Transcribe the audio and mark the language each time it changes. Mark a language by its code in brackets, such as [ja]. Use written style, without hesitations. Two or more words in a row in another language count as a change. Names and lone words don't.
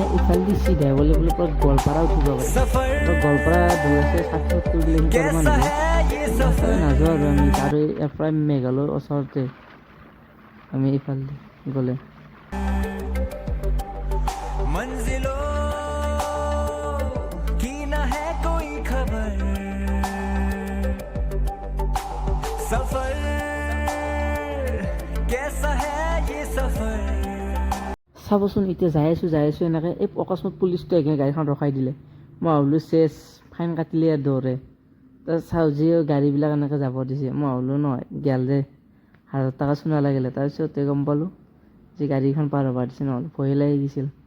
[as] ইফালেদি চিধাই গ'লে বোলে পুৰা গোৱালপাৰা উঠিব পাৰি গোৱালপাৰা দূৰ আছে 60-70 কিলোমিটাৰ মান হ'ব ইফালে নাযাওঁ আৰু আমি আৰু ইয়াৰ পৰা মেঘালয়ৰ ওচৰতে আমি ইফালেদি গ'লে [hi] मंजिलों की न है कोई खबर सफर कैसा है ये सफर [as] চাবচোন এতিয়া যাই আছোঁ এনেকৈ এই অকস্মাত পুলিচটো একে গাড়ীখন ৰখাই দিলে মই ভাবিলোঁ চেছ ফাইন কাটিলে আৰু দৌৰে তাৰপিছত চাওঁ যি গাড়ীবিলাক এনেকৈ যাব দিছে মই ভাবিলোঁ নহয় গেল যে 1000 টকা চোনা লাগিলে তাৰপিছতে গম পালোঁ যে গাড়ীখন পাৰ হ'ব দিছে নহ'লে ভয় লাগি গৈছিল